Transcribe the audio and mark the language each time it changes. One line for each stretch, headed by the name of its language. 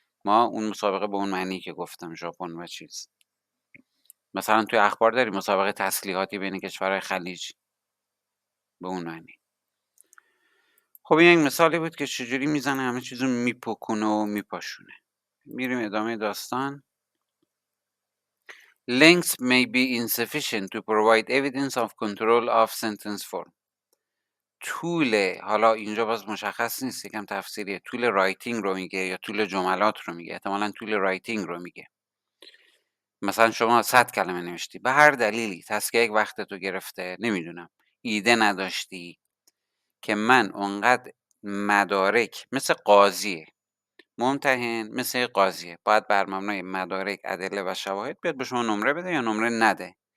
Persian: ما اون مسابقه به اون معنی که گفتم، ژاپن و چیز. مثلا توی اخبار داری مسابقه تسلیحاتی بین کشورهای خلیج، به اون معنی. خب این یک مثالی بود که چجوری میزنه همه چیزو میپکونه و میپاشونه. میریم ادامه داستان.
English: Links may be insufficient to provide evidence of control of sentence form.
Persian: طول، حالا اینجا باز مشخص نیست، یکم تفسیریه، طول رایتینگ رو میگه یا طول جملات رو میگه؟ احتمالاً طول رایتینگ رو میگه. مثلا شما 100 کلمه نوشتی، به هر دلیلی تسکه یک وقت تو گرفته، نمیدونم، ایده نداشتی که من اونقدر مدارک، مثل قاضیه ممتحن، مثل قاضیه باید بر مبنای مدارک، ادله و شواهد بیاد به شما نمره بده یا نمره نده.